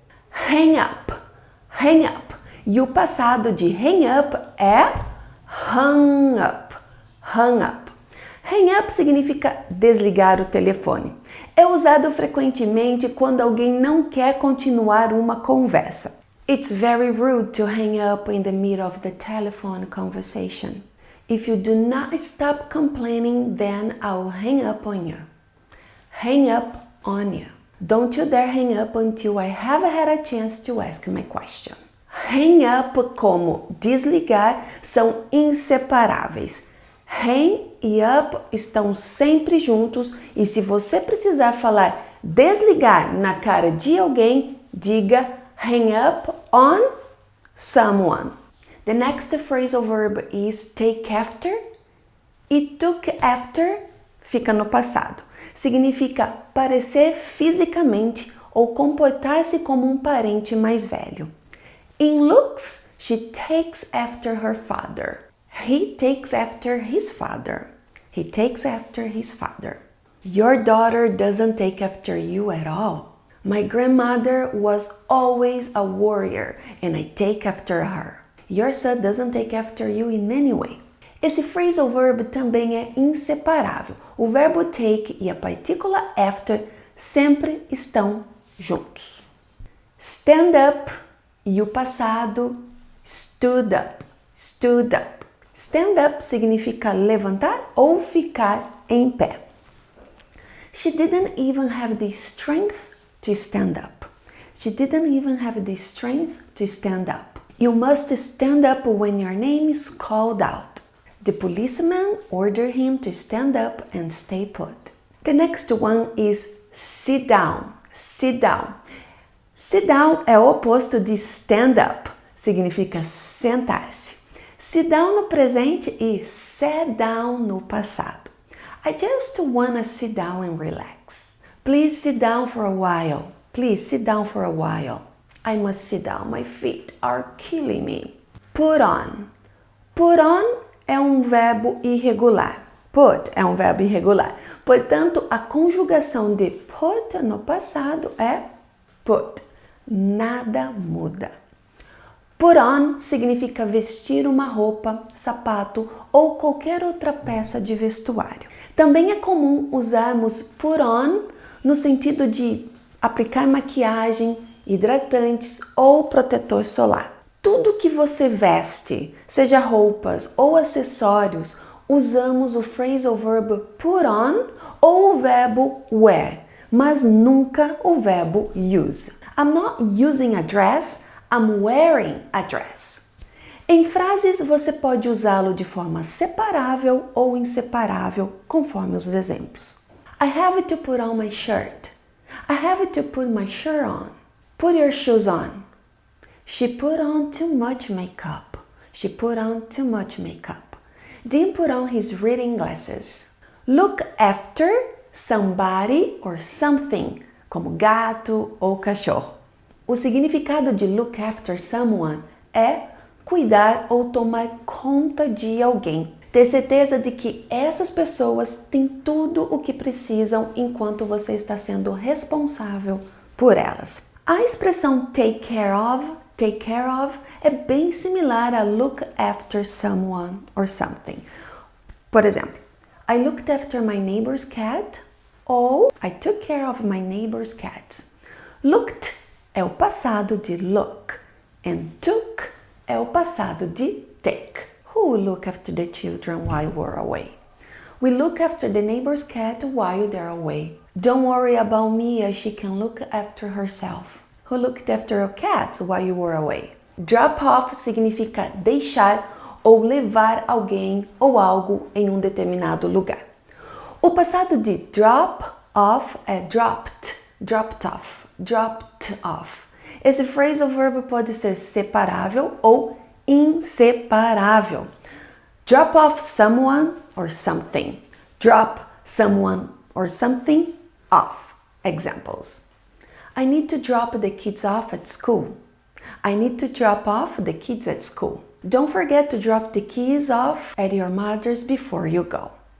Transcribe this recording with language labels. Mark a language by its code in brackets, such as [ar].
[en] Hang up, hang up. [pt] E o passado de [en] hang up é hung up, hung up. [pt] Hang up significa desligar o telefone. É usado frequentemente quando alguém não quer continuar uma conversa. [en] It's very rude to hang up in the middle of the telephone conversation. If you do not stop complaining, then I'll hang up on you. Hang up on you. Don't you dare hang up until I have had a chance to ask my question. [pt] Hang up como desligar são inseparáveis. Hang e up estão sempre juntos e se você precisar falar desligar na cara de alguém, diga [en] hang up on someone. The next phrasal verb is take after. [pt] E [en] took after [pt] fica no passado. Significa parecer fisicamente ou comportar-se como um parente mais velho. [en] In looks, she takes after her father. He takes after his father. He takes after his father. Your daughter doesn't take after you at all. My grandmother was always a warrior and I take after her. Your son doesn't take after you in any way. [pt] Esse phrasal verb também é inseparável. O verbo take e a partícula after sempre estão juntos. [en] Stand up [pt] e o passado [en] stood up, stood up. [pt] Stand up significa levantar ou ficar em pé. [en] She didn't even have the strength to stand up. She didn't even have the strength to stand up. You must stand up when your name is called out. The policeman ordered him to stand up and stay put. The next one is sit down. Sit down. [pt] Sit down é o oposto de stand up. Significa sentar-se. Sit down no presente e sat down no passado. [en] I just wanna sit down and relax. Please sit down for a while. Please sit down for a while. I must sit down. My feet are killing me. Put on. [pt] Put on é um verbo irregular. Put é um verbo irregular. Portanto, a conjugação de put no passado é put. Nada muda. Put on significa vestir uma roupa, sapato ou qualquer outra peça de vestuário. Também é comum usarmos put on no sentido de aplicar maquiagem, hidratantes ou protetor solar. Tudo que você veste, seja roupas ou acessórios, usamos o phrasal verb put on ou o verbo wear, mas nunca o verbo use. [en] I'm not using a dress, I'm wearing a dress. [pt] Em frases, você pode usá-lo de forma separável ou inseparável, conforme os exemplos. [en] I have to put on my shirt. I have to put my shirt on. Put your shoes on. She put on too much makeup. She put on too much makeup. Dean put on his reading glasses. Look after somebody or something, [pt] como gato ou cachorro. O significado de look after someone é cuidar ou tomar conta de alguém. Ter certeza de que essas pessoas têm tudo o que precisam enquanto você está sendo responsável por elas. A expressão take care of é bem similar a [en] look after someone or something. [pt] Por exemplo, [en] I looked after my neighbor's cat [pt] ou [en] I took care of my neighbor's cats. [pt] Looked é o passado de look and took é o passado de take. [en] Who will look after the children while we're away? We look after the neighbor's cat while they're away. Don't worry about Mia, she can look after herself. Who looked after your cats while you were away? [pt] Drop off significa deixar ou levar alguém ou algo em um determinado lugar. O passado de drop off é dropped, dropped off, dropped off. Esse phrasal verb pode ser separável ou inseparável. [en] Drop off someone or something. Drop someone or something off. Examples. I need to drop the kids off at school. I need to drop off the kids at school. Don't forget to drop the keys off at your mother's before you go.